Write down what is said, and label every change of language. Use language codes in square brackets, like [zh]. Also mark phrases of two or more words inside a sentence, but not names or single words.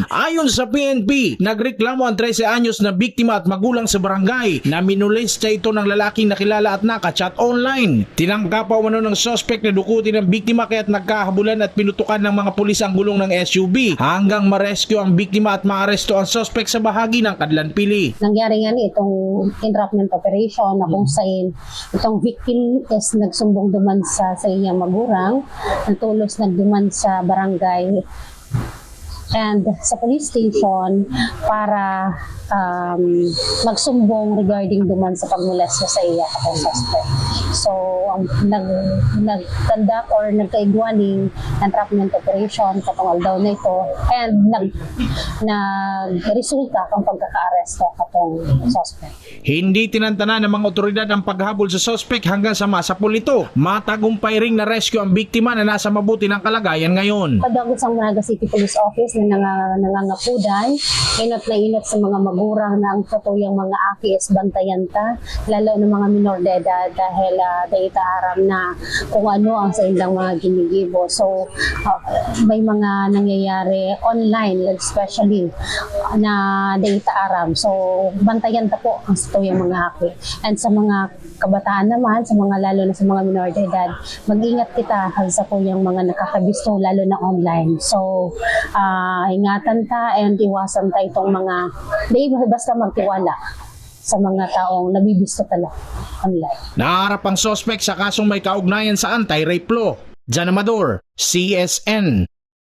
[tl] Ayon sa PNP, nagreklamo ang 13 anyos na biktima at magulang sa barangay na minolesta ito ng lalaking nakilala at chat online. Tinangka pa umano ng suspect na dukutin ng biktima kaya't nagkahabulan at pinutukan ng mga pulis ang gulong ng SUV hanggang ma-rescue ang biktima at maaresto ang suspect sa bahagi ng Kadlanpili. [bik] Nangyari nga itong [en] entrapment operation [bik] na kung saan itong victim is nagsumbong duman sa iyang magulang, natulos nagduman sa barangay and sa [en] police station [bik] para magsumbong regarding duman sa pagmolesta sa iya at suspect. So, nag-conduct or nagkaigwaning [en] entrapment operation [bik] katong aldaw na ito and nag-resulta kang pagkaka-aresto katong suspect. [tl] Hindi tinantana ng mga otoridad ang paghabol sa suspect hanggang sa masapul ito. Matagumpay ring na-rescue ang biktima na nasa mabuti ng kalagayan ngayon. [bik] Padagot sa Naga City Police Office na nangangapudan, inot na inot sa mga magurang na ang katuyang mga aki is bantayan ta, lalo ng mga minor de edad dahil dahita aram na kung ano ang sa ilang mga ginigibo. So, may mga nangyayari online, especially na data aram. So, bantayan ta po ang katuyang mga aki. And sa mga kabataan naman, sa mga lalo na sa mga minor de edad, mag-ingat kita sa kuyang mga nakakabisto, lalo na online. So, ingatan ta and iwasan ta itong mga, basta magtiwala sa mga taong nabibisto tala online. [tl] Naharap ang suspect sa kasong may kaugnayan sa [en] anti-rape law. [tl] Jan Amador, CSN.